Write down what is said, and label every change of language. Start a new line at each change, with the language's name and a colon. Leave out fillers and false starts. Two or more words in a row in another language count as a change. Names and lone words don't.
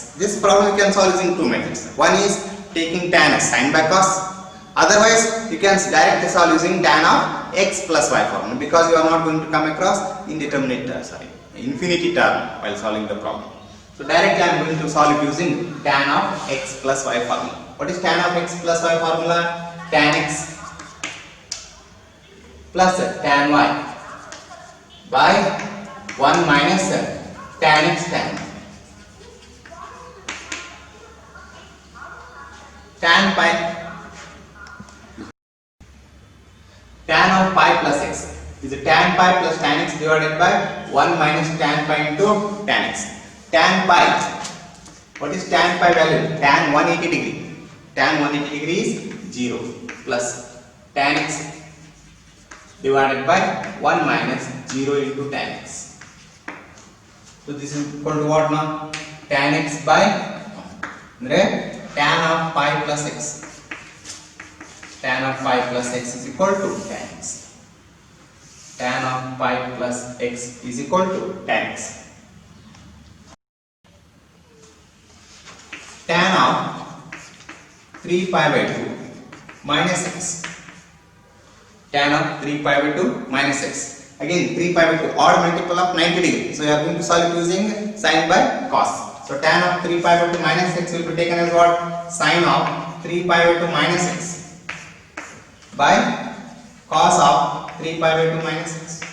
English: This problem you can solve using two methods. One is taking tan as sin by cos. Otherwise, you can directly solve using tan of x plus y formula because you are not going to come across indeterminate infinity term while solving the problem. So directly I am going to solve it using tan of x plus y formula. What is tan of x plus y formula? Tan x plus tan y by 1 minus tan x tan y. Tan pi tan of pi plus x is tan pi plus tan x divided by 1 minus tan pi into tan x. Tan pi, what is tan pi value? Tan 180 degree. Tan 180 degree is 0 plus tan x divided by 1 minus 0 into tan x. So this is equal to what now? Tan x by tan of pi plus x. Tan of pi plus x is equal to tan x. Tan of pi plus x is equal to tan x. Tan of 3 pi by 2 minus x. Tan of 3 pi by 2 minus x. Again 3 pi by 2 odd multiple of 90 degree. So you are going to solve it using sin by cos. So tan of 3 pi by 2 minus x will be taken as what? Sin of 3 pi by 2 minus x by cos of 3 pi by 2 minus x.